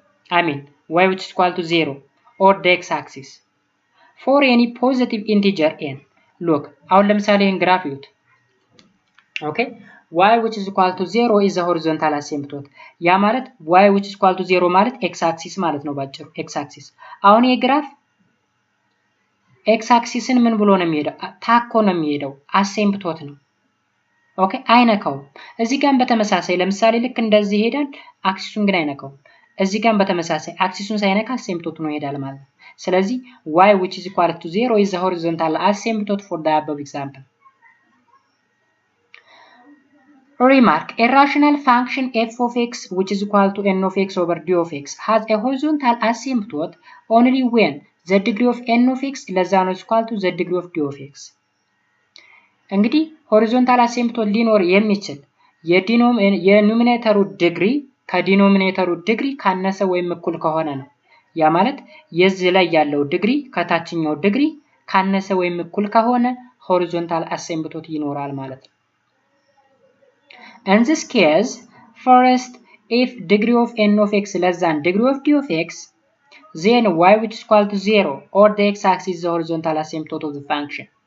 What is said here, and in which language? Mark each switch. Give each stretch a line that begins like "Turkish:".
English: y which is equal to 0 or the x-axis. For any positive integer n. Look,
Amharic: አሁን ለምሳሌ ይሄን ግራፍ ይዩት።
English: Okay, y which is equal to 0 is the horizontal asymptote.
Amharic: ያ ማለት
English: y which is equal to 0
Amharic: ማለት x-axis ማለት ነው ባጭሩ x-axis. አሁን ይሄ ግራፍ x-axisን ምን ብሎ ነው የሚሄደው? ታኮ ነው የሚሄደው አሲምፕቶት ነው። ኦኬ አይነካው። እዚህ ጋር በተመሳሳይ ለምሳሌ ልክ እንደዚህ ይሄዳል አክሲሱን ግን አይነካው። እዚህ ጋር በተመሳሳይ አክሲሱን ሳይነካ አሲምፕቶት ነው ይሄዳል ማለት ነው። ስለዚህ
English: y which is equal to 0 is the horizontal asymptote for the above example. Remark, a rational function f of x which is equal to n of x over d of x has a horizontal asymptote only when the degree of n of x less than or equal to the degree of d of x.
Amharic: እንግዲህ horizontal asymptote ሊኖር የሚችል የኑሜሬተሩ ዲግሪ ከዲኖሚኔተሩ ዲግሪ ካነሰ ወይም እኩል ከሆነ ነው። ያ ማለት የዚህ ላይ ያለው ዲግሪ ከታችኛው ዲግሪ ካነሰ ወይም እኩል ከሆነ horizontal asymptote ይኖራል ማለት ነው።
English: In this case, first, if degree of n of x less than degree of d of x, then y which is equal to 0 or the x-axis is the horizontal asymptote of the function.